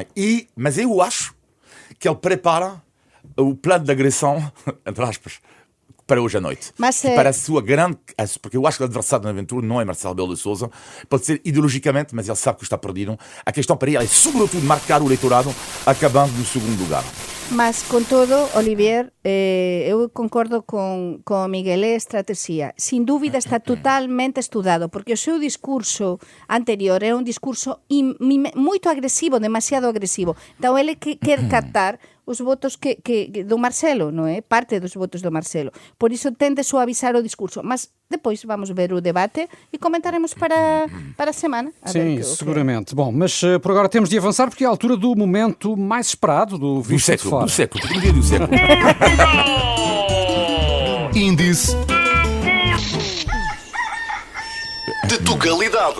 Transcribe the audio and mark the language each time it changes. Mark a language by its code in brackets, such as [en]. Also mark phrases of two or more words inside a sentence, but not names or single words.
[pt] Mas eu acho que ele prepara o plano de agressão, entre aspas, para hoje à noite. Mas, para a sua grande... Porque eu acho que o adversário na aventura não é Marcelo Rebelo de Sousa. Pode ser ideologicamente, mas ele sabe que está perdido. A questão para ele é, sobretudo, marcar o eleitorado acabando no segundo lugar. Mas, [gl] con todo, Olivier, eu concordo con Miguel, é estrategia. Sin dúbida está totalmente estudado, porque o seu discurso anterior é un discurso moito agresivo, demasiado agresivo. [pt] Então, ele quer captar os votos que do Marcelo, [gl] non é? [pt] Parte dos votos do Marcelo. [gl] Por iso tende a suavizar o discurso. [pt] Mas depois vamos ver o debate e comentaremos para a semana. Sim, seguramente. Bom, mas por agora temos de avançar, porque é a altura do momento mais esperado do Visto de Fora. Do século. Índice de Tugalidade.